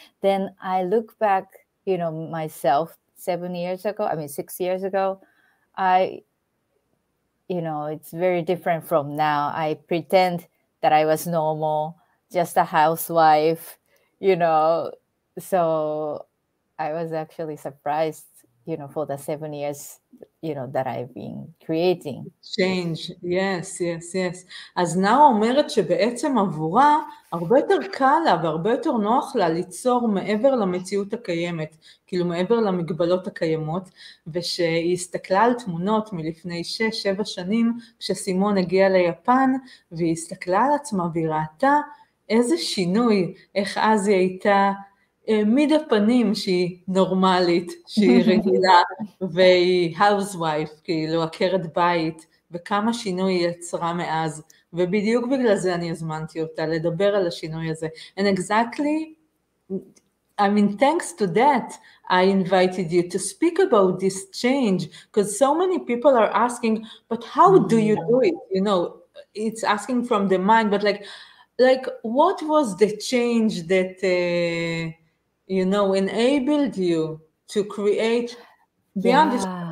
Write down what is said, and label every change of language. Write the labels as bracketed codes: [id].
[en] Then I look back, myself 6 years ago, it's very different from now. I pretend that I was normal, just a housewife, so I was actually surprised for the 7 years, that I've been creating. Change, yes, yes, yes. [he] אז נאו אומרת שבעצם עבורה הרבה יותר קל לה והרבה יותר נוח לה ליצור מעבר למציאות הקיימת, כאילו מעבר למגבלות הקיימות, ושהיא הסתכלה על תמונות מלפני 6-7 שנים, כשסימון הגיע ליפן, והיא הסתכלה על עצמה והיא ראתה איזה שינוי, איך אז היא הייתה מיד הפנים שהיא נורמלית, שהיא רגילה, והיא housewife, כאילו עקרת בית, וכמה שינוי היא יצרה מאז, ובדיוק בגלל זה אני הזמנתי אותה, לדבר על השינוי הזה. [en] And exactly, I mean, thanks to that, I invited you to speak about this change, because so many people are asking, but how do you do it? It's asking from the mind, but like what was the change that, enabled you to create beyond this?